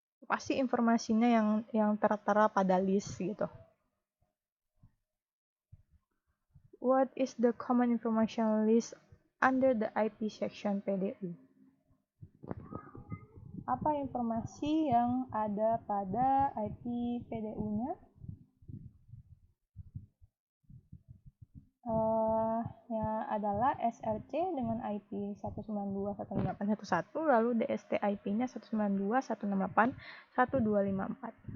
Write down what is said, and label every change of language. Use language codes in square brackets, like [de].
[id] Pasti informasinya yang tertera pada list gitu. [en] What is the common information list under the IP section PDU? [id] Apa informasi yang ada pada IP PDU-nya? Yang adalah SRC dengan IP 192.168.1.1, lalu DST IP-nya 192.168.1.254.